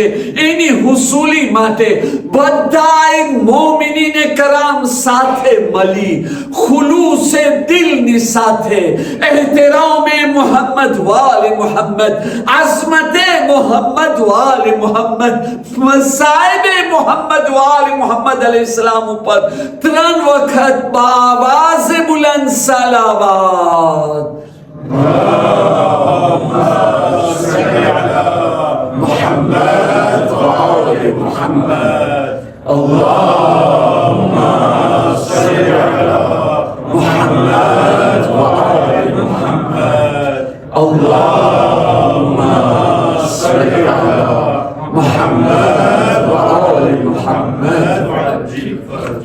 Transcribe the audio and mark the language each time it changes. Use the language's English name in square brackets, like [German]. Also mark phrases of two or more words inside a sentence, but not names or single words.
[Gujarati] એની હુસૂલી માટે બધાય મોમિનીને કરામ સાથે મળી ખુલૂસે દિલની સાથે એહતરામે મુહમ્મદ વાલે મુહમ્મદ, અઝમતે મુહમ્મદ વાલે મુહમ્મદ, મસાઇબે મુહમ્મદ વાલે મુહમ્મદ અલૈહિસ્સલામ ઉપર 3 વખત બાવાઝ બુલંદ સલાવત. [Arabic] محمد وآل محمد اللهم صل على محمد وآل محمد اللهم صل على محمد وآل محمد وعجل فرجه.